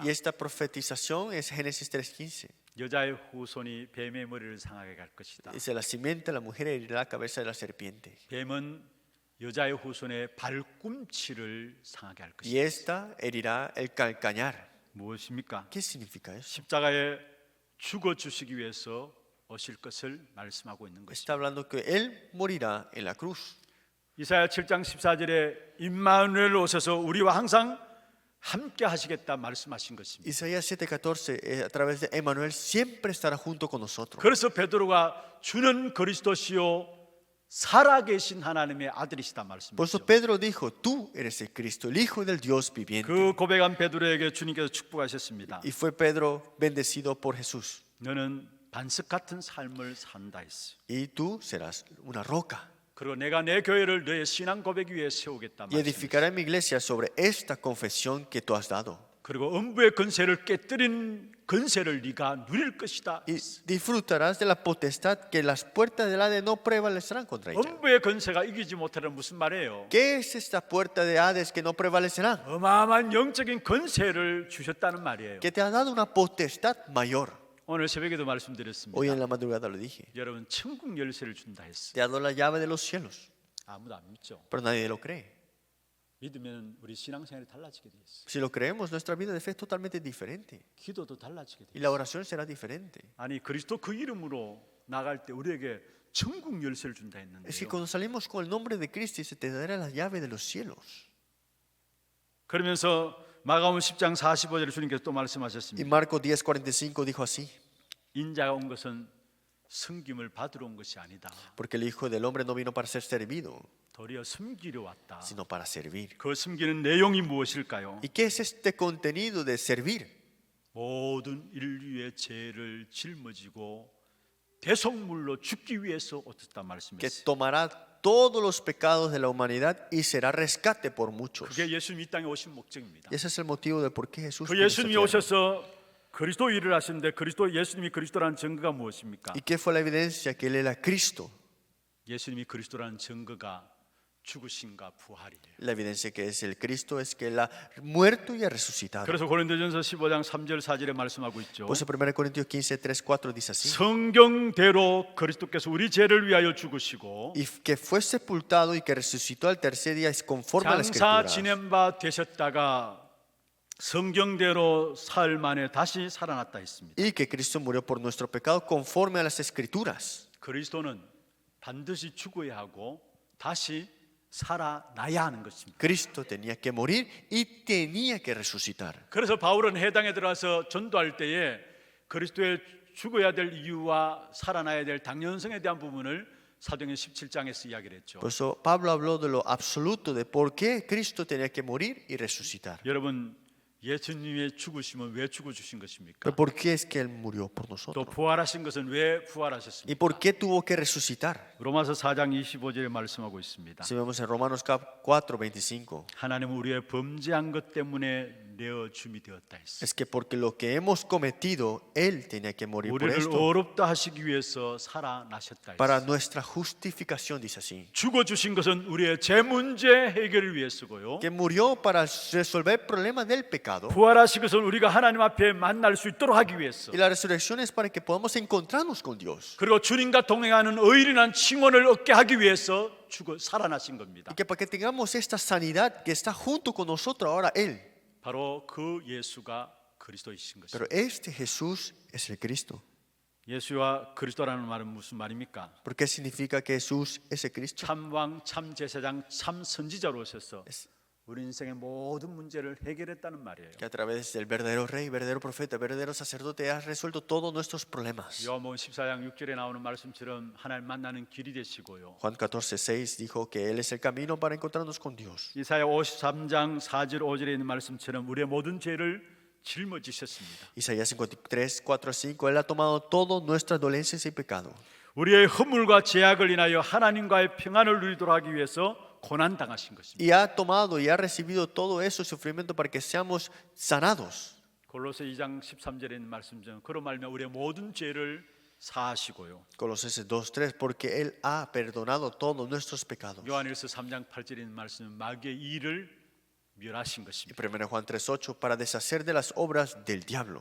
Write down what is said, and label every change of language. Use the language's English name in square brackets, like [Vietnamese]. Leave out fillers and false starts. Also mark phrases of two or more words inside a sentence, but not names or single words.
[Spanish] Y esta profetización es Génesis 3:15. [Korean] 여자의 후손이 뱀의 머리를 상하게 할 것이다. [Spanish] Dice, la simiente de la mujer herirá la cabeza de la serpiente. [Korean] 뱀은 여자의 후손의 발꿈치를 상하게 할 [Spanish] Y [Korean] 것이다. [Spanish] esta herirá el calcañar. [Korean] 무엇입니까? [Spanish] ¿Qué significa eso? [Korean] 십자가에 죽어 주시기 위해서 오실 것을 말씀하고 있는 것입니다. [Spanish] Está hablando que Él morirá en la cruz. [Korean] 이사야 7장 14절에 임마누엘 오셔서 우리와 항상 함께 하시겠다 말씀하신 것입니다. [Spanish] Isaías 7:14, a través de Emmanuel, siempre estará junto con nosotros. [Korean] 그래서 베드로가 주는 그리스도시요 살아계신 하나님의 아들이시다 [Spanish] Por eso [Korean] 말씀했죠. [Spanish] Pedro dijo, tú eres el Cristo, el Hijo del Dios viviente. [Korean] 그 고백한 베드로에게 주님께서 축복하셨습니다. [Spanish] Y fue Pedro bendecido por Jesús. [Korean] 너는 반석 같은 삶을 산다 했어요. [Spanish] Y tú serás una roca. [Korean] 그리고 내가 내 교회를 너의 신앙 고백 위에 세우겠다 [Spanish] Y [Korean] 말씀했어요. [Spanish] edificaré mi iglesia sobre esta confesión que tú has dado. [Korean] 그리고 음부의 권세를 깨뜨린 권세를 네가 누릴 것이다. [Spanish] Y disfrutarás de la potestad que las puertas del Hades no prevalecerán contra ella. [Korean] 음부의 권세가 이기지 못하는 무슨 말이에요? [Spanish] ¿Qué es esta puerta de Hades que no prevalecerá? [Korean] 어마어마한 영적인 권세를 주셨다는 말이에요. [Spanish] Que te ha dado una potestad mayor. [Korean] 오늘 새벽에도 말씀드렸습니다. [Spanish] Hoy en la madrugada lo dije. [Korean] 여러분 천국 열쇠를 준다 했어요. [Spanish] Te ha dado la llave de los cielos. [Korean] 아무도 안 믿죠. [Spanish] Pero nadie lo cree. [Korean] 믿으면 우리 신앙생활이 달라지게 돼 있어요. [Spanish] Si lo creemos, nuestra vida de fe es totalmente diferente. [Korean] 기도도 달라지게 돼 [Spanish] Y [Korean] 있어요. [Spanish] la oración será diferente. [Korean] 아니 그리스도 그 이름으로 나갈 때 우리에게 천국 열쇠를 준다 [Spanish] Es que [Korean] 했는데요. [Spanish] cuando salimos con el nombre de Cristo, se te dará la llave de los cielos. [Korean] 그러면서 마가복음 10장 45절에 주님께서 또 [Spanish] Y [Korean] 말씀하셨습니다. [Spanish] Marcos 10:45 dijo así: [Korean] 인자가 온 것은 섬김을 받으러 온 것이 아니다. [Spanish] Porque el Hijo del Hombre no vino para ser servido, [Korean] 도리어 섬기려 왔다. [Spanish] sino para servir. [Korean] 그 섬기는 내용이 무엇일까요? [Spanish] ¿Y qué es este contenido de servir? [Korean] 모든 인류의 죄를 짊어지고 대속물로 죽기 위해서 오셨다 [Spanish] Que [Korean] 말씀했어요. [Spanish] tomará todos los pecados de la humanidad y será rescate por muchos. [Korean] 그게 예수님이 이 땅에 오신 목적입니다. [Spanish] Y ese es el motivo de por qué Jesús [Korean] 그 [Spanish] vino a esta [Korean] 예수님이 [Spanish] tierra. [Korean] 오셔서 그리스도 일을 하시는데 그리스도 예수님이 그리스도라는 증거가 무엇입니까? [Spanish] ¿Y qué fue la evidencia? Que Él era Cristo. [Korean] 예수님이 그리스도라는 증거가 죽으심과 부활이에요. [Spanish] La evidencia que es el Cristo es que Él ha muerto y ha resucitado. [Korean] 그래서 고린도전서 15장 3절 4절에 말씀하고 있죠. [Spanish] Por eso 1 Corintios 15:3-4 dice así: [Korean] 성경대로 그리스도께서 우리 죄를 위하여 죽으시고 [Spanish] Y que fue sepultado y que resucitó al tercer día es conforme a la [Korean] 장사 [Spanish] escritura. [Korean] 지낸 바 되셨다가 성경대로 사흘 만에 다시 살아났다 했습니다. [Spanish] Y que Cristo murió por nuestro pecado conforme a las escrituras. [Korean] 그리스도는 반드시 죽어야 하고 다시 살아나야 하는 것입니다. [Spanish] Cristo tenía que morir y tenía que resucitar. [Korean] 그래서 바울은 해당에 들어가서 전도할 때에 그리스도의 죽어야 될 이유와 살아나야 될 당연성에 대한 부분을 사도행전 17장에서 이야기를 했죠. [Spanish] Por eso Pablo habló de lo absoluto, de por qué Cristo tenía que morir y resucitar. [Korean] 여러분, 예수님의 죽으심은 왜 죽어주신 것입니까? [Spanish] Pero ¿por qué es que Él murió por [Korean] 또 [Spanish] nosotros? [Korean] 부활하신 것은 왜 [Spanish] ¿Y [Korean] 부활하셨습니까? [Spanish] por qué tuvo que resucitar? [Korean] 로마서 4장 25절에 말씀하고 있습니다. [Spanish] Si vemos en Romanos 4:25, [Korean] 하나님은 우리의 범죄한 것 때문에 내어 줌이 되었다 했어요. [Spanish] es que porque lo que hemos cometido, Él tenía que morir por [Korean] 우리를 [Spanish] esto. [Korean] 어렵다 하시기 위해서 살아나셨다 [Spanish] Para [Korean] 했어요. [Spanish] nuestra justificación, dice así. [Korean] 죽어주신 것은 우리의 죄 문제 해결을 위해서고요. [Spanish] Que murió para resolver el problema del pecado. [Korean] 부활하신 것은 우리가 하나님 앞에 만날 수 있도록 하기 위해서. [Spanish] Y la resurrección es para que podamos encontrarnos con Dios. [Korean] 그리고 주님과 동행하는 의인한 칭언을 얻게 하기 위해서 죽어 살아나신 겁니다. [Spanish] Y que para que tengamos esta sanidad que está junto con nosotros ahora Él. [Korean] 바로 그 예수가 그리스도이신 것입니다. [Spanish] Pero este Jesús es el Cristo. [Korean] 예수와 그리스도라는 말은 무슨 말입니까? [Spanish] ¿Por qué significa que Jesús es el Cristo? [Korean] 참왕, 참제사장, 참 선지자로 오셔서 우리 인생의 모든 문제를 해결했다는 말이에요. [Spanish] Que a través del verdadero rey, verdadero profeta, verdadero sacerdote ha resuelto todos nuestros problemas. [Korean] 요한복음 14장 6절에 나오는 말씀처럼 하나님 만나는 길이 되시고요. [Spanish] Juan 14:6 dijo que Él es el camino para encontrarnos con Dios. [Korean] 이사야 53장 4절 5절에 있는 말씀처럼 우리의 모든 죄를 짊어지셨습니다. [Spanish] Isaías 53, 4-5, Él ha tomado todas nuestras dolencias y pecados. [Korean] 우리의 허물과 죄악을 인하여 하나님과의 평안을 누리도록 하기 위해서 고난 당하신 것입니다. [Spanish] Y ha tomado y ha recibido todo eso sufrimiento para que seamos sanados. [Korean] 골로새 2장 13절에 있는 말씀처럼 그로 말미암아 우리의 모든 죄를 사하시고요. [Spanish] Colosenses 2:3, porque Él ha perdonado todos nuestros pecados. [Korean] 요한일서 3장 8절에 있는 말씀은 마귀의 일을 멸하신 [Spanish] Y [Korean] 것입니다. [Spanish] 1 Juan 3:8, para deshacer de las obras del diablo.